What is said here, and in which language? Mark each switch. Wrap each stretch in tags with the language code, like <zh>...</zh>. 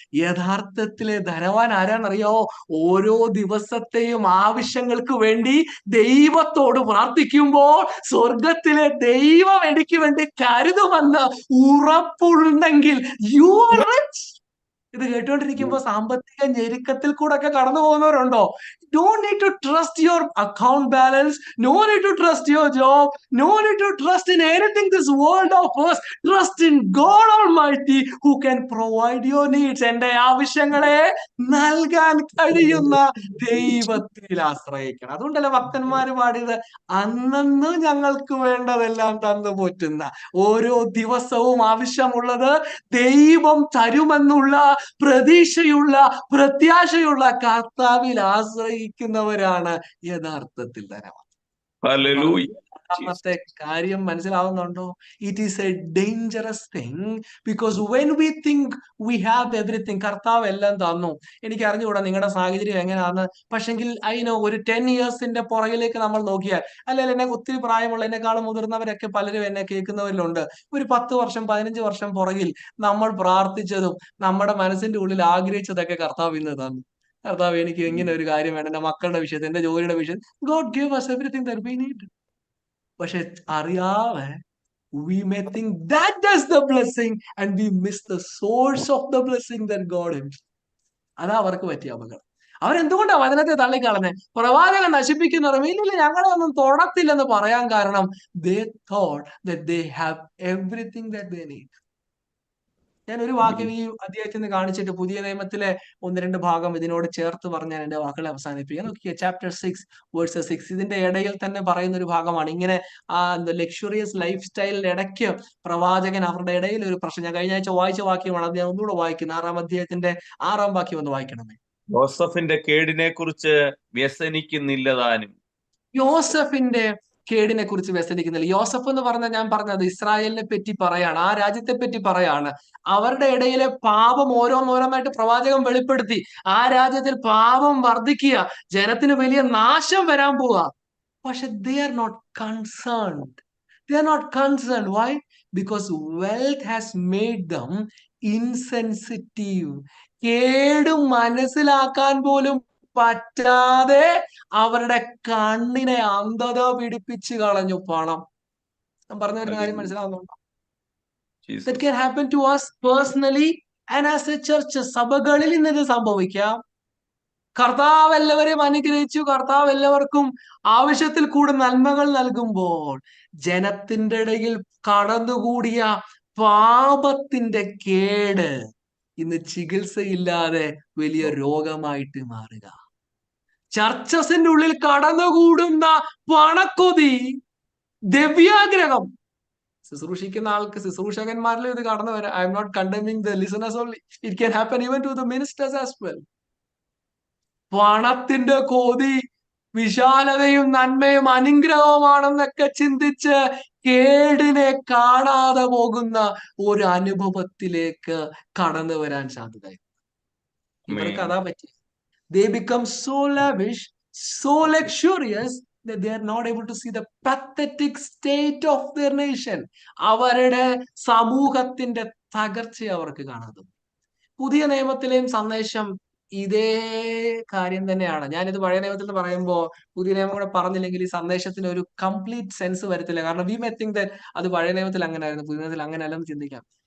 <ml>യഥാർത്ഥത്തിലെ ധനവാൻ ആരാന്നറിയോ? ഓരോ ദിവസത്തെയും ആവശ്യങ്ങൾക്ക് വേണ്ടി ദൈവത്തോട് പ്രാർത്ഥിക്കുമ്പോൾ സ്വർഗത്തിലെ ദൈവം എനിക്ക് വേണ്ടി കരുതുമെന്ന് ഉറപ്പുണ്ടെങ്കിൽ</ml> <en>You are rich.</en> <ml>ഇത് കേട്ടുകൊണ്ടിരിക്കുമ്പോൾ സാമ്പത്തിക ഞെരുക്കത്തിൽ കൂടെ ഒക്കെ കടന്നു പോകുന്നവരുണ്ടോ?</ml> <en>Don't need to trust your account balance. No need to trust your job. No need to trust in anything this world offers. Trust in God Almighty who can provide your needs.</en> <ml>എന്റെ ആവശ്യങ്ങളെ നൽകാൻ കഴിയുന്ന ദൈവത്തിൽ ആശ്രയിക്കണം. അതുകൊണ്ടല്ലേ ഭക്തന്മാര് പാടിയത്, അന്നന്ന് ഞങ്ങൾക്ക് വേണ്ടതെല്ലാം തന്നു പോറ്റുന്ന, ഓരോ ദിവസവും ആവശ്യമുള്ളത് ദൈവം തരുമെന്നുള്ള പ്രതീക്ഷയുള്ള പ്രത്യാശയുള്ള കർത്താവിൽ ആശ്രയിക്കുന്നവരാണ് യഥാർത്ഥത്തിൽ ധനവാൻ. ഹല്ലേലൂയ. രണ്ടാമത്തെ കാര്യം മനസ്സിലാവുന്നുണ്ടോ?</ml> <en>it is a dangerous thing because when we think we have everything,</en> <ml>കർത്താവ് എല്ലാം തന്നു, എനിക്ക് അറിഞ്ഞുകൂടാ നിങ്ങളുടെ സാഹചര്യം എങ്ങനെയാന്ന്, പക്ഷെങ്കിൽ അതിനോ ഒരു 10 ഇയേഴ്സിന്റെ പുറകിലേക്ക് നമ്മൾ നോക്കിയാൽ, അല്ലെങ്കിൽ എന്നെ ഒത്തിരി പ്രായമുള്ള എന്നെക്കാളും മുതിർന്നവരൊക്കെ പലരും എന്നെ കേൾക്കുന്നവരിലുണ്ട്, ഒരു 10 വർഷം 15 വർഷം പുറകിൽ നമ്മൾ പ്രാർത്ഥിച്ചതും നമ്മുടെ മനസ്സിന്റെ ഉള്ളിൽ ആഗ്രഹിച്ചതൊക്കെ കർത്താവ് ഇന്ന് തന്നു. കർത്താവ് എനിക്ക് ഇങ്ങനെ ഒരു കാര്യം വേണം, എന്റെ മക്കളുടെ വിഷയത്തിൽ, എന്റെ ജോലിയുടെ വിഷയത്തിൽ.</ml> <en>God gave us everything that we need.</en> <ml>പക്ഷെ അറിയാതെ</ml> <en>we may think that is the blessing and we miss the source of the blessing that God himself.</en> <ml>അതാ അവർക്ക് പറ്റിയ അപകടം. അവരെന്തുകൊണ്ടാ വചനത്തെ തള്ളിക്കളഞ്ഞെ? പ്രവാചകൻ നശിപ്പിക്കുന്നവരും ഇല്ലില്ല ഞങ്ങളെ ഒന്നും തൊടത്തില്ലെന്ന് പറയാൻ കാരണം</ml> <en>they thought that they have everything that they need.</en> <ml>ഞാൻ ഒരു വാക്യം ഈ അധ്യായത്തിൽ നിന്ന് കാണിച്ചിട്ട് പുതിയ നിയമത്തിലെ 1-2 ഭാഗം ഇതിനോട് ചേർത്ത് പറഞ്ഞ് ഞാൻ എന്റെ വാക്കുകളെ അവസാനിപ്പിക്കാൻ നോക്കിയ ചാപ്റ്റർ 6:6. ഇതിന്റെ ഇടയിൽ തന്നെ പറയുന്ന ഒരു ഭാഗമാണ്. ഇങ്ങനെ ലക്ഷറിയസ് ലൈഫ് സ്റ്റൈലിന്റെ ഇടയ്ക്ക് പ്രവാചകൻ അവരുടെ ഇടയിൽ ഒരു പ്രശ്നം, ഞാൻ കഴിഞ്ഞ ആഴ്ച വായിച്ച വാക്യമാണ്, അത് ഞാൻ ഒന്നുകൂടെ വായിക്കുന്നു. 6-ാം അധ്യായത്തിന്റെ 6-ാം വാക്യം ഒന്ന് വായിക്കണമേ. യോസഫിന്റെ കേടിനെ കുറിച്ച് വ്യസനിക്കുന്നില്ല താനും. യോസഫിന്റെ കേടിനെ കുറിച്ച് വ്യസനിക്കുന്നില്ല. യോസഫ് എന്ന് പറഞ്ഞാൽ ഞാൻ പറഞ്ഞത് ഇസ്രായേലിനെ പറ്റി പറയാണ്, ആ രാജ്യത്തെ പറ്റി പറയാണ്. അവരുടെ ഇടയിലെ പാപം ഓരോന്നോരോന്നായിട്ട് പ്രവാചകൻ വെളിപ്പെടുത്തി. ആ രാജ്യത്തിൽ പാപം വർദ്ധിക്കുക, ജനത്തിന് വലിയ നാശം വരാൻ പോവുക. പക്ഷെ</ml> <en>they are not concerned. They are not concerned. Why? Because wealth has made them insensitive.</en> <ml>കേട് മനസ്സിലാക്കാൻ പോലും പറ്റാതെ അവരുടെ കണ്ണിനെ അന്ധത പിടിപ്പിച്ച് കളഞ്ഞു പണം. ഞാൻ പറഞ്ഞു വരുന്ന കാര്യം മനസ്സിലാവുന്നുണ്ടോ?</ml> <en>That can happen to us personally and as a church.</en> <ml>സഭകളിൽ ഇന്ന് ഇത് സംഭവിക്കാം. കർത്താവ് എല്ലാവരെയും അനുഗ്രഹിച്ചു, കർത്താവ് എല്ലാവർക്കും ആവശ്യത്തിൽ കൂടെ നന്മകൾ നൽകുമ്പോൾ ജനത്തിന്റെ ഇടയിൽ കടന്നുകൂടിയ പാപത്തിന്റെ കേട് ഇന്ന് ചികിത്സയില്ലാതെ വലിയ രോഗമായിട്ട് മാറുക. ചർച്ചസിന്റെ ഉള്ളിൽ കടന്നുകൂടുന്ന പണക്കൊതി, ദിവ്യാഗ്രഹം, ശുശ്രൂഷിക്കുന്ന ആൾക്ക് ശുശ്രൂഷകന്മാരിലും ഇത് കടന്നു വരാം.</ml> <en>I'm not condemning the listeners only, it can happen even to the ministers as well.</en> <ml>പണത്തിന്റെ കൊതി വിശാലതയും നന്മയും അനുഗ്രഹവുമാണെന്നൊക്കെ ചിന്തിച്ച് കേടിനെ കാണാതെ പോകുന്ന ഒരു അനുഭവത്തിലേക്ക് കടന്നു വരാൻ സാധ്യത. ഇവർക്ക് അതാ പറ്റി.</ml> <en>They become so lavish, so luxurious that they are not able to see the pathetic state of their nation.</en> <ml>അവരുടെ സമൂഹത്തിന്റെ തകർച്ച അവർക്ക് കാണാതെ. പുതിയ നിയമത്തിലെയും സന്ദേശം ഇതേ കാര്യം തന്നെയാണ്. ഞാനിത് പഴയ നിയമത്തിൽ നിന്ന് പറയുമ്പോൾ പുതിയ നിയമം കൂടെ പറഞ്ഞില്ലെങ്കിൽ ഈ സന്ദേശത്തിന് ഒരു കംപ്ലീറ്റ് സെൻസ് വരത്തില്ല. കാരണം</ml> <en>we may think that</en> <ml>അത് പഴയ നിയമത്തിൽ അങ്ങനെ ആയിരുന്നു, പുതിയ നിയമത്തിൽ അങ്ങനെ അല്ലെന്ന് ചിന്തിക്കാം.</ml>